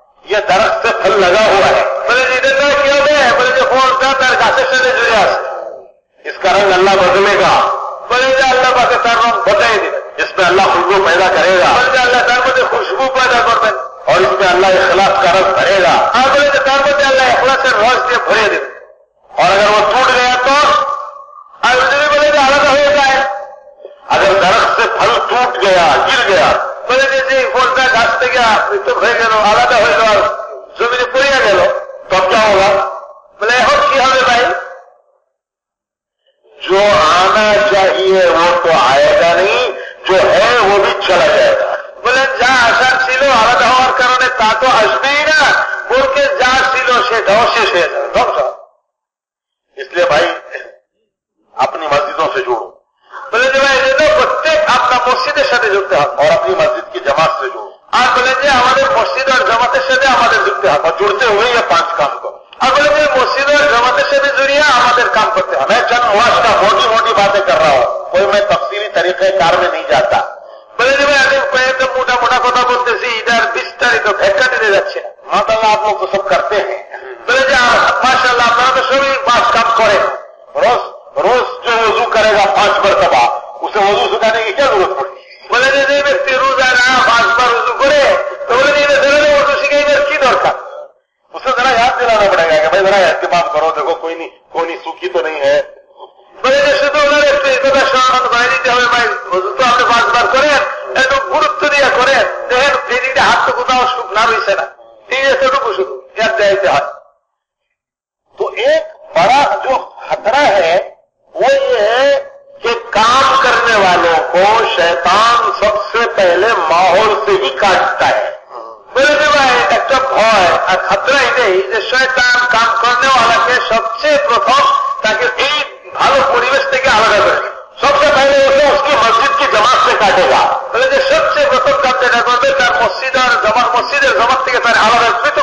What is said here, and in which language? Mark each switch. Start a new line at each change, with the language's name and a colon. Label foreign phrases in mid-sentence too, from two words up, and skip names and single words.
Urdu: یہ درخت سے پھل لگا ہوا ہے.
Bangla: বলে যে এটা কি হবে? বলে যে ফলটা তার গাছের সাথে জুড়ে আছে.
Urdu: اس کا رنگ اللہ بدلے گا.
Bangla: বলে যে আল্লাহ পাকে তার রং বদলাই দিবেন.
Urdu: اس میں اللہ خوشبو پیدا کرے گا.
Bangla: বলে যে আল্লাহ তার মধ্যে খুশবু পয়দা করবেন.
Urdu: اور اس میں اللہ اخلاص کا رس بھرے گا.
Bangla: আর বলে যে তার মধ্যে আল্লাহ ইখলাসের রস দিয়ে ভরে দেবেন.
Urdu: اور اگر وہ ٹوٹ گیا تو
Bangla: আর যদি বলে যে আলাদা হয়ে যায়,
Urdu: اگر درخت سے پھل ٹوٹ گیا, گر گیا,
Bangla: বলে যে ফলটা গাছ থেকে পৃথক হয়ে গেল, আলাদা হয়ে গেল, জমিনে পড়িয়া গেল,
Urdu: تو اب کیا ہوگا؟
Bangla: বলে এখন কি হবে ভাই?
Urdu: جو آنا چاہیے وہ تو آئے گا نہیں, جو ہے وہ بھی چلا جائے گا.
Bangla: বলেন যা আসার ছিল আলাদা হওয়ার কারণে তা তো আসবেই না, বলকে যা ছিল সেটাও শেষ হয়ে যাবে, ধ্বংস.
Urdu: اس لیے بھائی اپنی مسجدوں سے جوڑو
Bangla: বলে যে ভাই এজন্য প্রত্যেক আপনার মসজিদের সাথে যুক্ত হবে,
Urdu: اور اپنی مسجد کی جماعت سے جوڑو,
Bangla: আর বলেন যে আমাদের মসজিদ আর জামাতের সাথে আমাদের যুক্ত হবে,
Urdu: اور جڑتے ہوئے یہ 5 کام کرو.
Bangla: আর বলেন যে মসজিদ আর জামাতের সাথে জড়িয়ে আমাদের কাম করতে হবে.
Urdu: میں چند واش کا موٹی موٹی باتیں کر رہا ہوں, کوئی میں تفصیلی طریقہ کار میں نہیں جاتا.
Bangla: বলে যে ভাই আমি কয়েকটা মোটা মোটা কথা বলতেছি, এটার বিস্তারিত ব্যাখ্যা দিতে যাচ্ছে না.
Urdu: ماشاءاللہ آپ لوگ تو سب کرتے ہیں.
Bangla: বলে যে মাশাআল্লাহ আপনারা তো সবই 5 কাম করেন.
Urdu: روز جو وضو کرے گا 5 مرتبہ, اسے وضو سکھانے کی کیا ضرورت پڑتی؟
Bangla: বলে যে ব্যক্তি রোজা না 5 বার উযু করে, তো বলে যে এটা উযু শিখাইবার কি দরকার?
Urdu: اسے ذرا یاد دلانا پڑے گا کہ بھائی ذرا اہتمام کرو, دیکھو کوئی نہیں سوکھی تو نہیں ہے.
Bangla: বলে যে শুধু ওনার একটু কথা স্মরণ করে দিতে হবে, ভাই উযু তো আপনি 5 বার করেন, একটু গুরুত্ব দিয়ে করেন, দেখেন এদিকে হাত তো কোথাও না রয়েছে না, ঠিক আছে, এটুকু শুধু ইয়াদ দিতে হয়.
Urdu: تو ایک بڑا جو خطرہ ہے وہ یہ ہے کہ کام کرنے والوں کو شیطان سب سے پہلے ماحول سے ہی کاٹتا ہے.
Bangla: বলে যে ভাই একটা ভয় আর খাতরা এটাই যে শয়তান কাম করনেওয়ালাকে সবচেয়ে প্রথম তাকে এই ভালো পরিবেশ থেকে আলাদা করে,
Urdu: سب سے پہلے اسے اس کی مسجد کی جماعت سے کاٹے گا.
Bangla: বলে যে সবচেয়ে প্রথম কাম যেটা করবে তার মসজিদের জামাত থেকে তার আলাদা